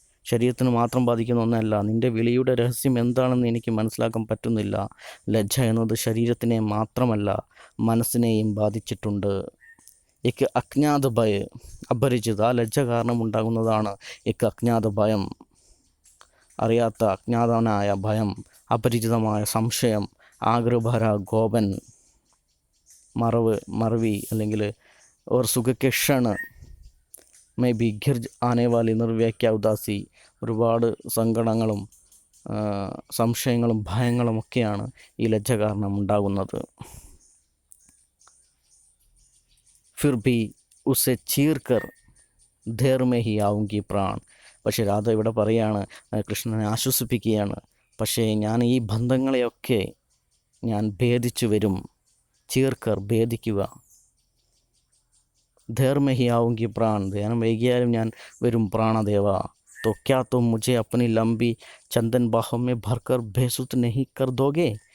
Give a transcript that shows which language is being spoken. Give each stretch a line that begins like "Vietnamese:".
Malayalam: ശരീരത്തിന് മാത്രം ബാധിക്കുന്ന ഒന്നല്ല. നിൻ്റെ വിളിയുടെ രഹസ്യം എന്താണെന്ന് എനിക്ക് മനസ്സിലാക്കാൻ പറ്റുന്നില്ല. ലജ്ജ എന്നത് ശരീരത്തിനെ മാത്രമല്ല മനസ്സിനെയും ബാധിച്ചിട്ടുണ്ട്.
Hindi: एक अज्ञात भय
Malayalam: അപരിചിത ലജ്ജ കാരണം ഉണ്ടാകുന്നതാണ് एक അജ്ഞാത ഭയം. അറിയാത്ത അജ്ഞാതനായ ഭയം, അപരിചിതമായ സംശയം,
Hindi: ആഗ്രഭര ഗോപൻ
Malayalam: മറവി അല്ലെങ്കിൽ
Hindi: और सुख के क्षण में भी घिर आने वाली निर्व्याख्या उदासी.
Malayalam: ഒരുപാട് സങ്കടങ്ങളും സംശയങ്ങളും ഭയങ്ങളുമൊക്കെയാണ് ഈ ലജ്ജ കാരണം ഉണ്ടാകുന്നത്.
Hindi: फिर भी उसे चीर कर ധേർ മേ ഹി ആവുങ്കി പ്രാൺ.
Malayalam: പക്ഷേ രാധ ഇവിടെ പറയാണ്, കൃഷ്ണനെ ആശ്വസിപ്പിക്കുകയാണ്, പക്ഷേ ഞാൻ ഈ ബന്ധങ്ങളെയൊക്കെ ഞാൻ ഭേദിച്ചു വരും. ചീർക്കർ ഭേദിക്കുക.
Hindi: ധേർ മേ ഹി ആവുങ്കി പ്രാൺ,
Malayalam: ധ്യാനം വൈകിയാലും ഞാൻ വരും പ്രാണദേവ.
Hindi: तो क्या तुम मुझे अपनी लंबी चंदन बाहों में भरकर बेसुध नहीं कर दोगे.